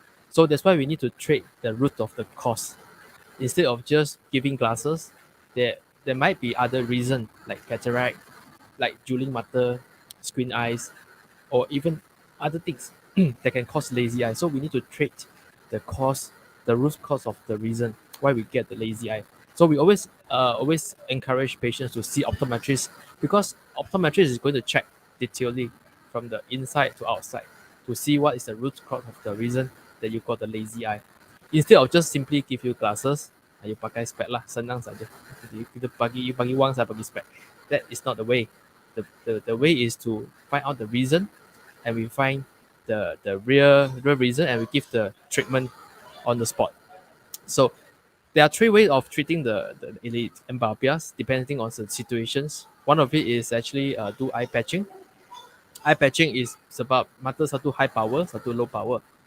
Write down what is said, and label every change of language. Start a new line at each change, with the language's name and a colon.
English: So that's why we need to treat the root of the cause. Instead of just giving glasses, there might be other reason like cataract, like Julian matter, screen eyes, or even other things that can cause lazy eye. So we need to treat the cause, the root cause of the reason why we get the lazy eye. So we always encourage patients to see optometrists because optometrist is going to check detailedly from the inside to outside to see what is the root cause of the reason that you got the lazy eye. Instead of just simply give you glasses, you
Malay: pakai spec lah, senang saja. Kita bagi wang saya bagi spec.
English: That is not the way. The way is to find out the reason and we find the real reason and we give the treatment on the spot. So there are three ways of treating the elite amblyopias depending on the situations. One of it is actually do eye patching. Eye patching is
Malay: sebab mata satu
English: high power,
Malay: satu
English: low power.